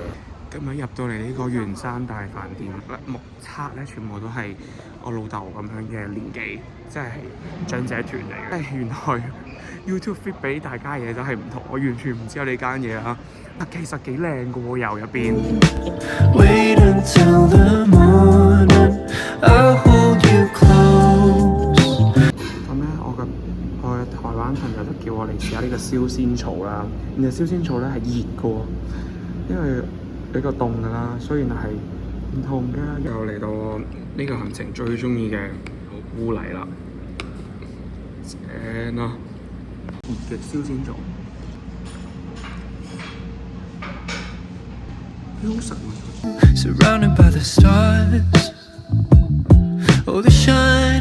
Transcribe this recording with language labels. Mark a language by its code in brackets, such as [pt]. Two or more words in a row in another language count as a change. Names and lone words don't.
[yue] 今日入到嚟呢個圓山大飯店，目測咧全部都係我老豆咁樣嘅年紀，即係長者團嚟嘅。原來 YouTube feed 俾大家嘢都係唔同，我完全唔知有呢間嘢啦。其實幾靚嘅喎，油入邊。 [en] Wait until the morning, I'll hold you close. [yue] 咁咧，我嘅台灣朋友就叫我嚟試下呢個燒仙草啦。然後燒仙草咧係熱嘅喎，因為比較凍㗎啦，所以係唔同嘅。又嚟到呢個行程最中意嘅烏泥啦，正啊！熱嘅燒仙草，幾好食喎！ [en] Surrounded by the stars, oh the shine.